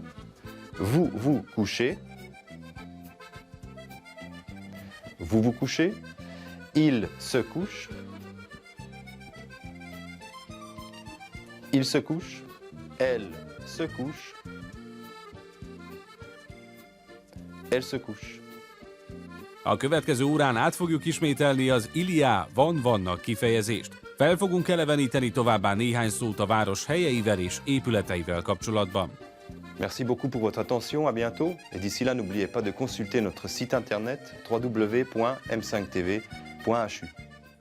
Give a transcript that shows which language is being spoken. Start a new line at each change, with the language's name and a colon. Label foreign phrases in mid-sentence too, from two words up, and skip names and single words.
French: Vous vous couchez. Vous vous couchez. Il se couche. Il se couche. Elle se couche. Elle se couche.
Hungarian: A következő órán át fogjuk ismételni az Iliá vannak kifejezést. Fel fogunk eleveníteni továbbá néhány szót a város helyeivel és épületeivel kapcsolatban.
French: Merci beaucoup pour votre attention, à bientôt. Et d'ici là, n'oubliez pas de consulter notre site internet www.m5tv.hu.